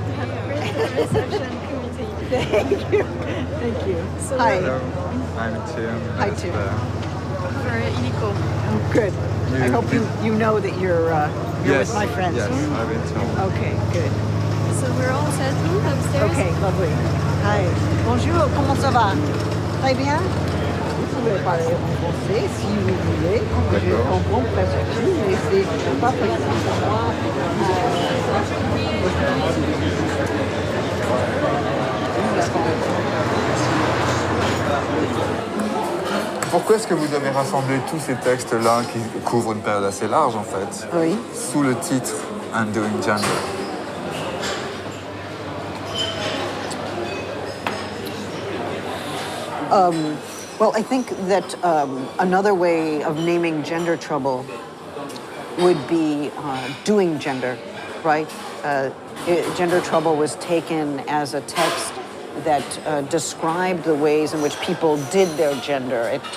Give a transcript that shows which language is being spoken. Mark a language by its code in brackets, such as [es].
[en] Thank you. So Hi. Hello, I'm Tim. Hi, Tim. Very illico. Oh, good. I hope you know that you're yes, with my friends. Yes, I've been told. Okay, good. So we're all settled upstairs. Okay, lovely. Hi. [fr] Bonjour, comment ça va? Très bien? Vous pouvez parler en français si vous voulez. Je comprends presque tout, mais c'est pas facile pour moi. Pourquoi est-ce que vous avez rassemblé tous ces textes-là qui couvrent une période assez large, en fait, Oui. sous le titre « Undoing Gender » [en] Well, I think that another way of naming gender trouble would be doing gender, right? Gender trouble was taken as a text that described the ways in which people did their gender.